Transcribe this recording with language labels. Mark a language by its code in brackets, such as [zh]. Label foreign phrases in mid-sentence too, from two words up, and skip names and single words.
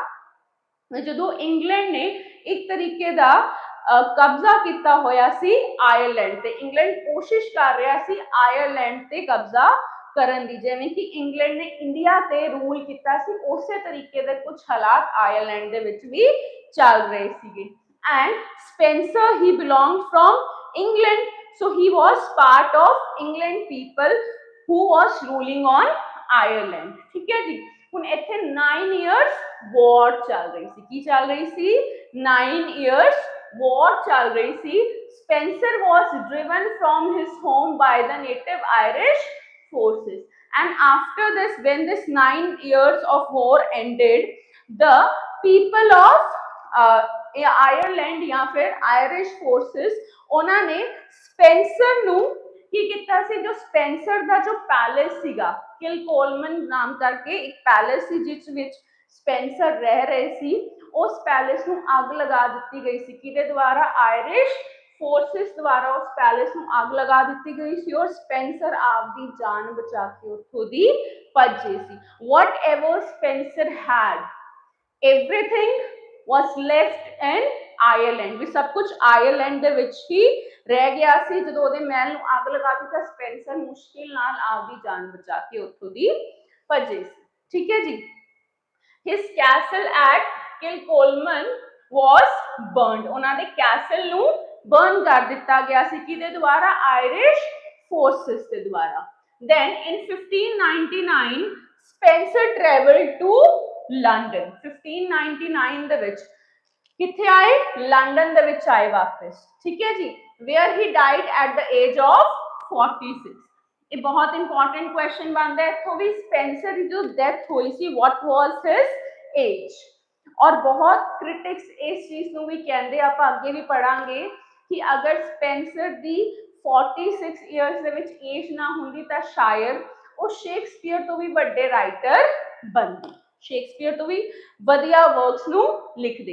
[pa] ਜਦੋਂ ਇੰਗਲੈਂਡ ਨੇ ਇੱਕ ਤਰੀਕੇ ਦਾ ਕਬਜ਼ਾ ਕੀਤਾ ਹੋਇਆ ਸੀ ਆਇਰਲੈਂਡ ਤੇ। ਇੰਗਲੈਂਡ ਕੋਸ਼ਿਸ਼ ਕਰ ਰਿਹਾ ਸੀ ਆਇਰਲੈਂਡ ਤੇ ਕਬਜ਼ਾ ਕਰਨ ਦੀ, ਜਿਵੇਂ ਕਿ ਇੰਗਲੈਂਡ ਨੇ ਇੰਡੀਆ ਤੇ ਰੂਲ ਕੀਤਾ ਸੀ ਉਸੇ ਤਰੀਕੇ ਦੇ ਕੁਝ ਹਾਲਾਤ ਆਇਰਲੈਂਡ ਦੇ ਵਿੱਚ ਵੀ ਚੱਲ ਰਹੇ ਸੀਗੇ। [en] And Spenser he belonged from England, so he was part of England people who was ruling on Ireland। [hi] ठीक है जी, [pa] ਹੁਣ ਇੱਥੇ [en] 9 years war [pa] ਚੱਲ ਰਹੀ ਸੀ। ਕੀ ਚੱਲ ਰਹੀ ਸੀ? [en] 9 years war [pa] ਚੱਲ ਰਹੀ ਸੀ। [en] Spenser was driven from his home by the native Irish forces, and after this, when this 9 years of war ended, the people of Ireland [hi] या फिर [en] Irish forces [pa] ਉਹਨਾਂ ਨੇ ਸਪੈਂਸਰ ਨੂੰ ਕੀ ਕੀਤਾ ਸੀ? ਜੋ ਸਪੈਂਸਰ ਦਾ ਜੋ ਪੈਲੇਸ ਸੀਗਾ, ਕਿਲਕੋਲਮਨ ਨਾਮ ਕਰਕੇ ਇੱਕ ਪੈਲੇਸ ਸੀ ਜਿਸ ਵਿੱਚ ਸਪੈਂਸਰ ਰਹਿ ਰਹੇ ਸੀ, ਉਸ ਪੈਲੇਸ ਨੂੰ ਅੱਗ ਲਗਾ ਦਿੱਤੀ ਗਈ ਸੀ। ਕਿਹਦੇ ਦੁਆਰਾ? ਆਇਰਿਸ਼ ਫੋਰਸਿਸ ਦੁਆਰਾ ਉਸ ਪੈਲੇਸ ਨੂੰ ਅੱਗ ਲਗਾ ਦਿੱਤੀ ਗਈ ਸੀ ਔਰ ਸਪੈਂਸਰ ਆਪਦੀ ਜਾਨ ਬਚਾ ਕੇ ਉੱਥੋਂ ਦੀ ਭੱਜੇ ਸੀ। [en] What ever Spenser had, everything was left in Ireland, [pa] ਵੀ ਸਭ ਕੁਝ ਆਇਰਲੈਂਡ ਦੇ ਵਿੱਚ ਹੀ ਰਹਿ ਗਿਆ ਸੀ। ਜਦੋਂ ਉਹਦੇ ਮਹਿਲ ਨੂੰ ਅੱਗ ਲਗਾ ਦਿੱਤਾ, ਸਪੈਂਸਰ ਮੁਸ਼ਕਿਲ ਨਾਲ ਆਪਦੀ ਜਾਨ ਬਚਾ ਕੇ ਉੱਥੋਂ ਦੀ ਭੱਜੇ ਸੀ। ਠੀਕ ਹੈ ਜੀ। [en] His castle at Kilcolman was burned, [pa] ਉਹਨਾਂ ਦੇ ਕੈਸਲ ਨੂੰ ਬਰਨ ਕਰ ਦਿੱਤਾ ਗਿਆ ਸੀ। ਕਿਹਦੇ ਦੁਆਰਾ? ਆਇਰਿਸ਼ ਫੋਰਸਿਸ ਦੇ ਦੁਆਰਾ। [en] Then in 1599 Spenser traveled to London। [pa] 1599 ਦੇ ਵਿੱਚ ਕਿੱਥੇ ਆਏ? ਲੰਡਨ ਦੇ ਵਿੱਚ ਆਏ ਵਾਪਸ। ਠੀਕ ਹੈ ਜੀ। [en] Where he died at the age of 46। [pa] ਇਹ ਬਹੁਤ [en] important question [pa] ਬਣਦਾ ਹੈ ਇੱਥੋਂ ਵੀ। ਸਪੈਂਸਰ ਦੀ ਜੋ ਡੈਥ ਹੋਈ ਸੀ, [en] what was his age? [pa] ਔਰ ਬਹੁਤ ਕ੍ਰਿਟਿਕਸ ਇਸ ਚੀਜ਼ ਨੂੰ ਵੀ ਕਹਿੰਦੇ, ਆਪਾਂ ਅੱਗੇ ਵੀ ਪੜਾਂਗੇ ਕਿ ਅਗਰ ਸਪੈਂਸਰ ਦੀ 46 ਇਅਰਸ ਦੇ ਵਿੱਚ ਏਜ ਨਾ ਹੁੰਦੀ ਤਾਂ ਸ਼ਾਇਦ ਉਹ ਸ਼ੇਕਸਪੀਅਰ ਤੋਂ ਵੀ ਵੱਡੇ ਰਾਈਟਰ ਬਣਦੇ, ਸ਼ੇਕਸਪੀਅਰ ਤੋਂ ਵੀ ਵਧੀਆ ਵਰਕਸ ਨੂੰ ਲਿਖਦੇ।